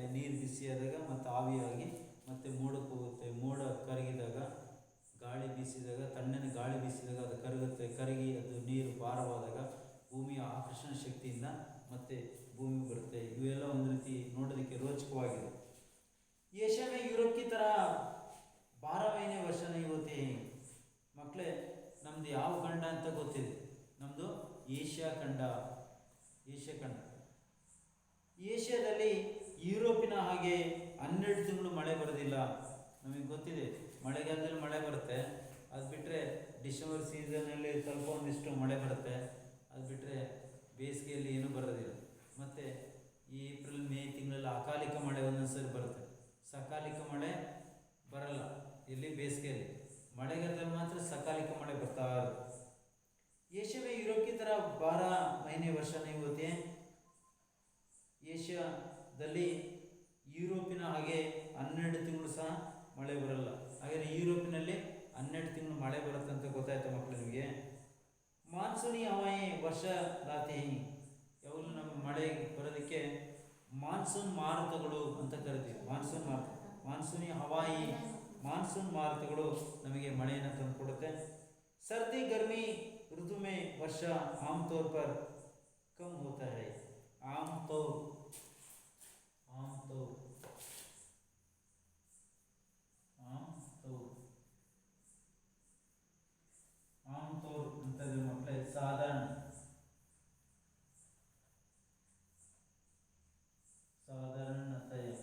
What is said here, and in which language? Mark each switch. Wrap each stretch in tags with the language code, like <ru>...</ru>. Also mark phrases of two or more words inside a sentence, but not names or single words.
<kn>ನೀರು ಬಿಸಿಯಾದಾಗ ಮತ್ತು ಆವಿಯಾಗಿ ಮತ್ತು ಮೋಡಕ್ಕೆ ಹೋಗುತ್ತೆ. ಮೋಡ ಕರಗಿದಾಗ ತಣ್ಣನೆ ಗಾಳಿ ಬೀಸಿದಾಗ ಅದು ಕರಗುತ್ತೆ. ಕರಗಿ ಅದು ನೀರು ಭಾರವಾದಾಗ ಭೂಮಿಯ ಆಕರ್ಷಣ ಶಕ್ತಿಯಿಂದ ಮತ್ತೆ ಭೂಮಿಗೆ ಬರುತ್ತೆ. ಇವೆಲ್ಲ ಒಂದು ರೀತಿ ನೋಡೋದಕ್ಕೆ ರೋಚಕವಾಗಿದೆ.</kn> <hi>एशिया में यूरोप की तरह 12 महीने ವರ್ಷ नहीं होते हैं ಮಕ್ಕಳೇ.</hi> <kn>ನಮ್ದು ಯಾವ ಖಂಡ ಅಂತ ಗೊತ್ತಿದೆ? ನಮ್ಮದು ಏಷ್ಯಾ ಖಂಡ. ಏಷ್ಯಾದಲ್ಲಿ ಯುರೋಪಿನ ಹಾಗೆ 12 ತಿಂಗಳು ಮಳೆ ಬರೋದಿಲ್ಲ. ನಮಗೆ ಗೊತ್ತಿದೆ, ಮಳೆಗಾಲದಲ್ಲಿ ಮಳೆ ಬರುತ್ತೆ. ಅದು ಬಿಟ್ಟರೆ ಡಿಸೆಂಬರ್ ಸೀಸನಲ್ಲಿ ಸ್ವಲ್ಪ ಒಂದಿಷ್ಟು ಮಳೆ ಬರುತ್ತೆ. ಅದು ಬಿಟ್ಟರೆ ಬೇಸಿಗೆಯಲ್ಲಿ ಏನೂ ಬರೋದಿಲ್ಲ. ಮತ್ತು ಈ ಏಪ್ರಿಲ್ ಮೇ ತಿಂಗಳಲ್ಲಿ ಅಕಾಲಿಕ ಮಳೆ ಒಂದೊಂದು ಸರಿ ಬರುತ್ತೆ. ಸಕಾಲಿಕ ಮಳೆ ಬರಲ್ಲ ಇಲ್ಲಿ ಬೇಸಿಗೆಯಲ್ಲಿ. ಮಳೆಗಾಲದಲ್ಲಿ ಮಾತ್ರ ಸಕಾಲಿಕ ಮಳೆ ಬರ್ತಾ ಇರುತ್ತೆ.</kn> <hi>एशिया में यूरोप की तरह 12 महीने ವರ್ಷ नहीं होते हैं.</hi> <kn>ಏಷ್ಯಾದಲ್ಲಿ ಯುರೋಪಿನ ಹಾಗೆ 12 ತಿಂಗಳು ಸಹ ಮಳೆ ಬರಲ್ಲ. ಹಾಗೆ ಯುರೋಪಿನಲ್ಲಿ 12 ತಿಂಗಳು ಮಳೆ ಬರುತ್ತೆ ಅಂತ ಗೊತ್ತಾಯ್ತು ಮಕ್ಕಳು ನಿಮಗೆ.</kn> <hi>मानसूनी हवाएँ वर्षा लाते हैं.</hi> <kn>ಯಾವಾಗಲೂ ನಮ್ಮ ಮಳೆ ಬರೋದಕ್ಕೆ ಮಾನ್ಸೂನ್ ಮಾರುತಗಳು ಅಂತ ಕರಿತೀವಿ.</kn> <hi>मानसूनी हवाएँ</hi> <kn>ಮಾನ್ಸೂನ್ ಮಾರುತಗಳು ನಮಗೆ ಮಳೆಯನ್ನು ತಂದುಕೊಡುತ್ತೆ.</kn> <hi>सर्दी गर्मी ऋतु में वर्षा आमतौर पर कम होता है.</hi> <kn>आमतौर ಅಂತಂದ್ರೆ ಮಕ್ಕಳೇ ಸಾಧಾರಣತೆ.</kn>